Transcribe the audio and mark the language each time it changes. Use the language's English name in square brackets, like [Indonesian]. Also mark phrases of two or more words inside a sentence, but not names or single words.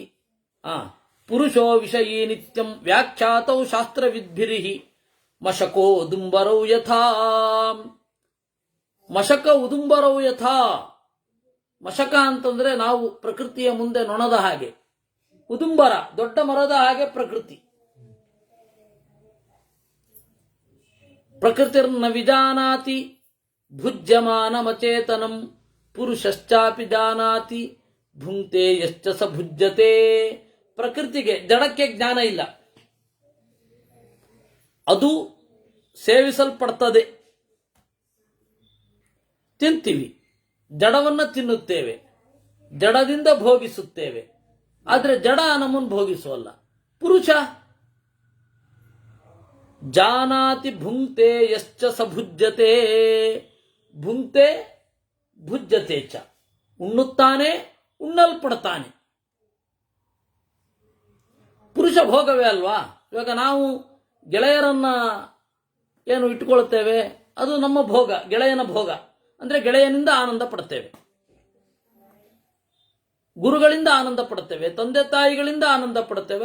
[Sanskrit] ಪುರುಷೋ ವಿಷಯೀ ನಿತ್ಯಂ ವ್ಯಾಖ್ಯಾತೌ ಶಾಸ್ತ್ರವಿದ್ಭಿರಿಹಿ ಮಶಕೋ ಉದುಂಬರೌ ಯಥಾ. ಮಶಕ ಉದುಂಬರೌ ಯಥಾ. [Kannada] ಮಶಕ ಅಂತಂದ್ರೆ ನಾವು ಪ್ರಕೃತಿಯ ಮುಂದೆ ನೊಣದ ಹಾಗೆ, ಉದುಂಬರ ದೊಡ್ಡ ಮರದ ಹಾಗೆ ಪ್ರಕೃತಿ. [Sanskrit] ಪ್ರಕೃತಿರ್ನ ವಿಜಾನಾತಿ ಭುಜ್ಯಮಾನಮಚೇತನಂ ಪುರುಷಶ್ಚಾಪಿ ಜಾನಾತಿ ಭುಂಕ್ತೆ ಯಶ್ಚ ಸ ಭುಜ್ಯತೆ. [Kannada] ಪ್ರಕೃತಿಗೆ, ಜಡಕ್ಕೆ ಜ್ಞಾನ ಇಲ್ಲ, ಅದು ಸೇವಿಸಲ್ಪಡ್ತದೆ. ತಿಂತೀವಿ, ಜಡವನ್ನ ತಿನ್ನುತ್ತೇವೆ, ಜಡದಿಂದ ಭೋಗಿಸುತ್ತೇವೆ. ಆದರೆ ಜಡ ನಮ್ಮನ್ನು ಭೋಗಿಸುವಲ್ಲ. [Sanskrit] ಪುರುಷ ಜಾನಾತಿ ಭುಂಕ್ತೆ ಯಶ್ಚ ಸ ಭುಜ್ಯತೆ. ಭುಂಕ್ತೆ ಭುಜ್ಯತೆ ಚ. [Kannada] ಉಣ್ಣುತ್ತಾನೆ, ಉಣ್ಣಲ್ಪಡ್ತಾನೆ. ಪುರುಷ ಭೋಗವೇ ಅಲ್ವಾ? ಇವಾಗ ನಾವು ಗೆಳೆಯರನ್ನ ಏನು ಇಟ್ಟುಕೊಳ್ಳುತ್ತೇವೆ, ಅದು ನಮ್ಮ ಭೋಗ, ಗೆಳೆಯನ ಭೋಗ. ಅಂದ್ರೆ ಗೆಳೆಯನಿಂದ ಆನಂದ ಪಡ್ತೇವೆ, ಗುರುಗಳಿಂದ ಆನಂದ ಪಡ್ತೇವೆ, ತಂದೆ ತಾಯಿಗಳಿಂದ ಆನಂದ ಪಡ್ತೇವೆ.